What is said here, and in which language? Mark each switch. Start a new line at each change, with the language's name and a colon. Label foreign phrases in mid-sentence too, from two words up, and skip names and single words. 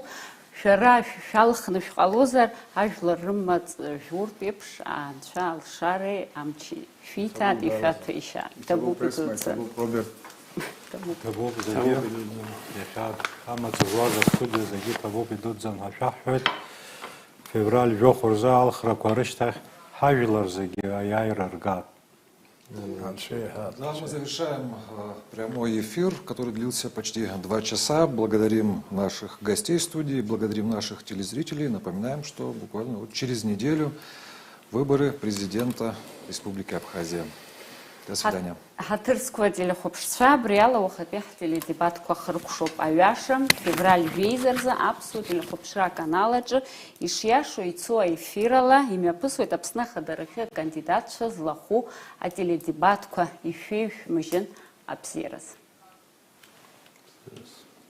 Abkhazian: Шәара шәалхны шәҟалозар, ажәлар рымаҵ жәуртә еиԥш анцәа алшареи амчи шәиҭаат, ишәаҭәеишьаат. Иҭабуп идуӡӡан. Иҭабуп зегьы иахьа амаҵ зуаз астудиа зегьы иҭабуп идуӡӡан ҳәа шәаҳҳәоит. Февраль жәохә рзы алхрақәа рышьҭахь ҳажәлар зегьы аиааира ргат.
Russian: Да, мы завершаем прямой эфир, который длился почти 2 часа. Благодарим наших гостей студии, благодарим наших телезрителей. Напоминаем, что буквально вот через неделю выборы президента Республики Абхазия. До свидания.
Abkhazian: Ҳаҭырсқәа телехәаԥшцәа, абри ала уахатәи ҳтеледебатқәа хыркәшоуп аҩаша, февраль жәеизаразы аԥсуа телехәаԥшра аканал аҿы ишиашо ицо аефирала имҩаԥысуеит Аԥсны Ахадарахьы акандидатцәа злахәу ателедебатқәа ишәеишәмыжьын абзиараз.